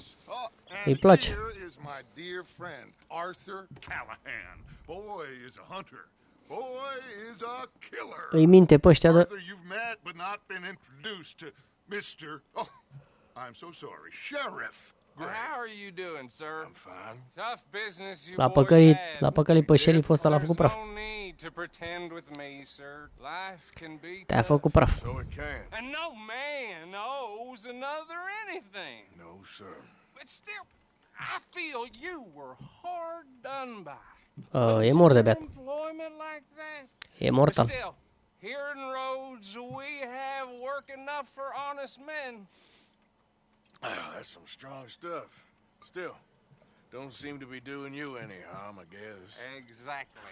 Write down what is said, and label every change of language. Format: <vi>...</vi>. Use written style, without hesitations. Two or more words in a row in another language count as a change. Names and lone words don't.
<ro>Îi place.</ro> <en>Here is my dear friend, Arthur Callahan. Boy is a hunter. Boy is a killer.</en> <ro>Îi minte pe ăștia de...</ro> <en>Arthur, you've met but not been introduced to Mr. Oh, I'm so sorry, Sheriff Gray. How are you doing, sir? I'm fine. Tough business you</en> <ro>L-a păcălit pe șeriful ăsta, l-a făcut praf.</ro> <en>to pretend with me, sir. Life can be</en> <ro>Te-a făcut praf.</ro> <en>So it can. And no man owes another anything. No, sir. But still, I feel you were hard done by.</en> <ro>E mort de beat.</ro> <en>Employment like that.</en> <ro>E mortal.</ro> <en>But still, here in Rhodes, we have work enough for honest men. That's some strong stuff. Still, don't seem to be doing you any harm, I guess. Exactly.</en>